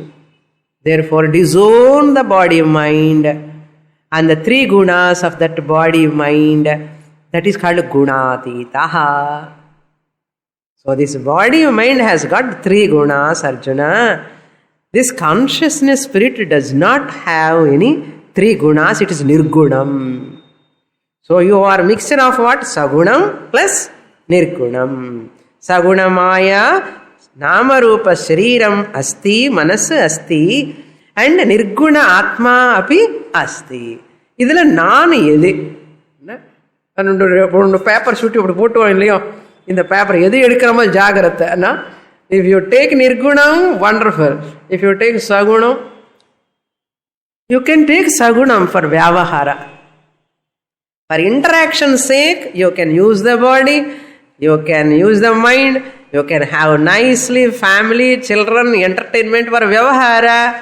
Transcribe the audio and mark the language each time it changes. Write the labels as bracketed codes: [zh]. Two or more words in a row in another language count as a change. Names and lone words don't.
[en] Therefore, disown the body, mind, And the three gunas of that body, mind, that is called gunatitaha. So this body, mind has got three gunas, Arjuna. This consciousness spirit does not have any three gunas, it is nirgunam. So you are a mixture of what? Sagunam plus nirgunam. [sa] सगुणमय नामरूप शरीरम् अस्ति, मनस् अस्ति, and निर्गुण आत्मा अपि अस्ति. [ta] இதுல நான் எது? ஒன்று பேப்பர் சுட்டி அப்படி போட்டுவோம் இல்லையோ, இந்த பேப்பர் எது எடுக்கிறோமோ ஜாகிரத்தை. [en] If you take nirgunam, wonderful. If you take sagunam, you can take sagunam for vyavahara. For interaction sake, you can use the body, you can use the mind, you can have nicely family, children, entertainment for vyavahara.